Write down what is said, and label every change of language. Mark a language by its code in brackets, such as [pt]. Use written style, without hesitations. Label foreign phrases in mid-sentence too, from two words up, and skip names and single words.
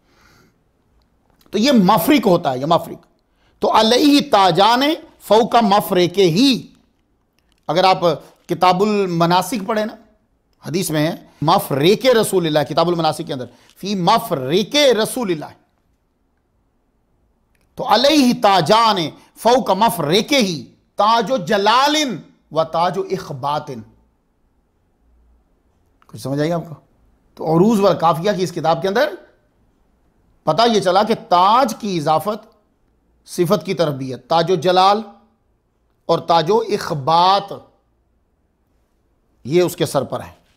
[ur] تو یہ مفرق ہوتا ہے، یہ مفرق. [ar] تو عليه تاجان فوق مفرقه. [ur] اگر آپ کتاب المناسک پڑھے نا، حدیث میں ہے [ar] مفرق رسول الله, [ur] کتاب المناسک کے اندر [ar] في مفرق رسول الله. تو عليه تاجان فوق مفرقه تاج جلال وتاج إخبات. [ur] کچھ سمجھ آئی آپ کو? تو عروض و قافیہ کی اس کتاب کے اندر پتا یہ چلا کہ تاج کی اضافت صفت کی طرف بھی ہے, [ar] تاج جلال [ur] اور [ar] تاج إخبات, [ur] یہ اس کے سر پر ہے.